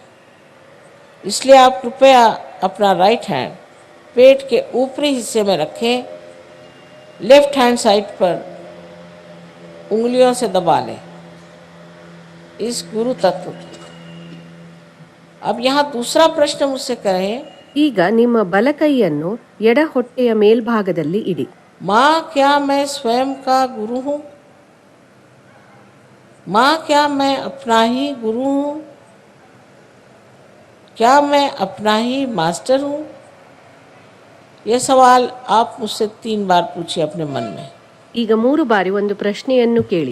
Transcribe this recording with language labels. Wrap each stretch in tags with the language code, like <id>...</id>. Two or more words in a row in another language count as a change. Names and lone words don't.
<hi>इसलिए आप कृपया अपना</hi> <en>right hand</en> <hi>पेट के ऊपरी हिस्से में रखें.</hi> <en>left hand side</en> <hi>पर उंगलियों से दबा लें इस गुरु तत्व को. अब यहाँ दूसरा प्रश्न मुझसे करें.</hi> <kn>ಈಗ ನಿಮ್ಮ ಬಲಕೈಯನ್ನು ಎಡ ಹೊಟ್ಟೆಯ ಮೇಲ್ಭಾಗದಲ್ಲಿ ಇಡಿ.</kn> <hi>माँ क्या मैं स्वयं का गुरु हूँ? माँ क्या मैं अपना ही गुरु हूँ? क्या मैं अपना ही मास्टर हूँ? ये सवाल आप मुझसे 3 बार पूछिए अपने मन में.</hi> <kn>ಈಗ 3 ಬಾರಿ ಒಂದು ಪ್ರಶ್ನೆಯನ್ನು ಕೇಳಿ.</kn>